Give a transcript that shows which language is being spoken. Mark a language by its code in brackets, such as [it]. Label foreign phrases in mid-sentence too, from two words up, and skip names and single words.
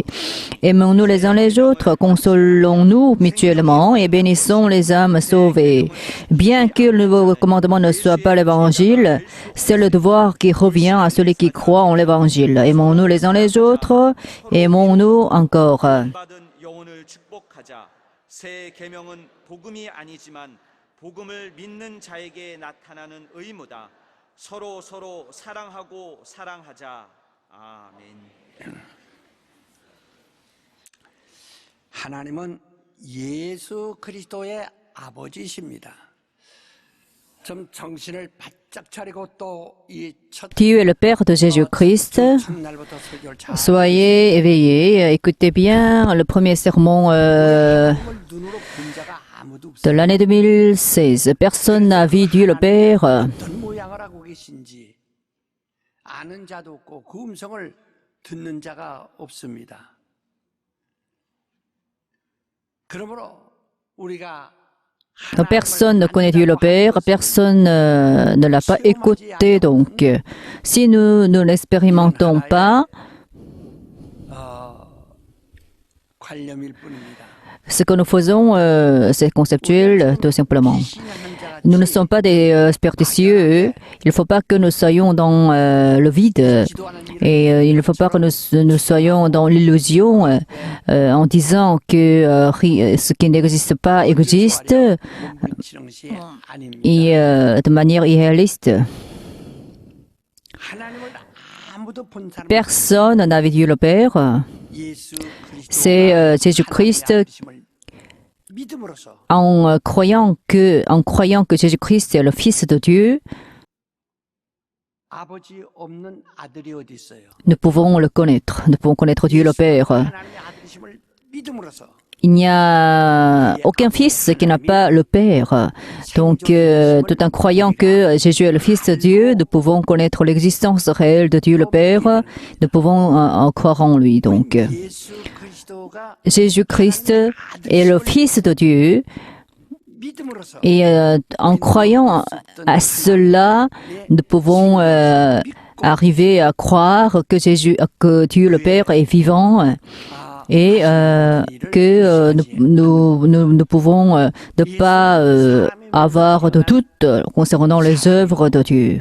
[fr] Aimons-nous les uns les autres, consolons-nous mutuellement et bénissons les âmes sauvées. Bien que le nouveau commandement ne soit pas l'évangile, c'est le devoir qui revient à celui qui croit en l'évangile. Aimons-nous les uns les autres, aimons-nous encore. [ko] 받은 영혼을 축복하자. 새 계명은 복음이 아니지만 복음을 믿는 자에게 나타나는 의무다. 서로 사랑하고 사랑하자. 아멘. 하나님은 예수 그리스도의 아버지이십니다. 좀 정신을 바짝 차리고 또 이 첫 [fr] Dieu est le Père de Jésus-Christ. [ko] 첫날부터 설교를 잘 [fr] Soyez éveillés, écoutez bien le premier sermon [ko] 눈으로 본 자가 아무도 [fr] de [ko] 없어요. [fr] l'année 2016. Personne n'a vu Dieu le Père. [ko] 어떤 모양을 하고 계신지 아는 자도 없고 그 음성을 듣는 자가 없습니다. 그러므로 우리가 [fr] Donc, personne ne connaît Dieu le Père, personne ne l'a pas écouté. Donc, si nous ne l'expérimentons pas, [ko] 관념일 뿐입니다. [fr] ce que nous faisons, c'est conceptuel, tout simplement. Nous ne sommes pas des superstitieux. Il ne faut pas que nous soyons dans le vide. Et il ne faut pas que nous soyons dans l'illusion en disant que ce qui n'existe pas existe [ko] 미치는 것이 아닙니다. [fr] et de manière irréaliste. [ko] 하나님을 아무도 본 사람 [fr] Personne n'a vu Dieu le Père. [ko] 예수 [fr] C'est Jésus-Christ [ko] 믿음으로써 [fr] en croyant que Jésus-Christ est le Fils de Dieu, [ko] 아버지 없는 아들이 어디 있어요? [fr] nous pouvons le connaître. Nous pouvons connaître Dieu le Père. [ko] 하나님의 아들이심을 믿음으로써 [fr] Il n'y a aucun fils qui n'a pas le Père. Donc, tout en croyant que Jésus est le Fils de Dieu, nous pouvons connaître l'existence réelle de Dieu le Père. Nous pouvons en croire en lui. Donc, [ko] 예수 그리스도가 [fr] Jésus-Christ est le Fils de Dieu. [ko] 믿음으로써 [fr] Et en croyant à cela, nous pouvons arriver à croire que Dieu le Père est vivant et que nous pouvons ne pas avoir de doute concernant les œuvres de Dieu.